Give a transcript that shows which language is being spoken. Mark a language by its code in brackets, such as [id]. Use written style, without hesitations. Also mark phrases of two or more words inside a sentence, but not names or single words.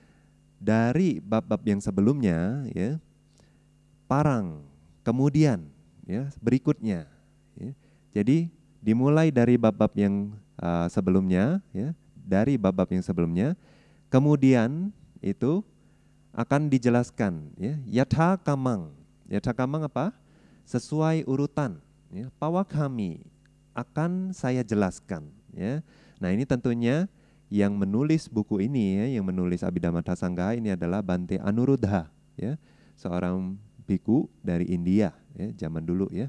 [id] Dari bab-bab yang sebelumnya, ya, parang, kemudian, ya, berikutnya, ya. Jadi dimulai dari bab-bab yang sebelumnya, ya, dari bab-bab yang sebelumnya, kemudian itu akan dijelaskan, ya, [pi] yatha kamang. Yatha kamang apa? [id] Sesuai urutan, ya, pawakhami, akan saya jelaskan, ya. Nah, ini tentunya yang menulis buku ini, ya, yang menulis Abhidhamma Sanggaha ini adalah Bante Anuruddha, ya, seorang biku dari India, ya, zaman dulu, ya.